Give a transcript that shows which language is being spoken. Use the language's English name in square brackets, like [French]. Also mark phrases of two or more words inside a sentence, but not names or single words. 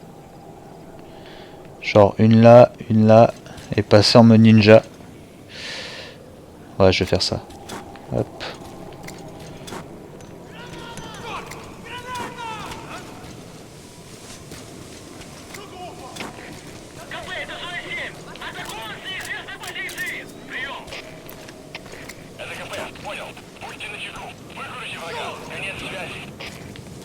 [French] Genre une là, et passer en mode ninja. Ouais, je vais faire ça. Hop. [Russian] КП, это зона 7. Атакуем с неизвестной позиции. Прием. Это КП. Понял. Будьте начеку. Выкрути врага.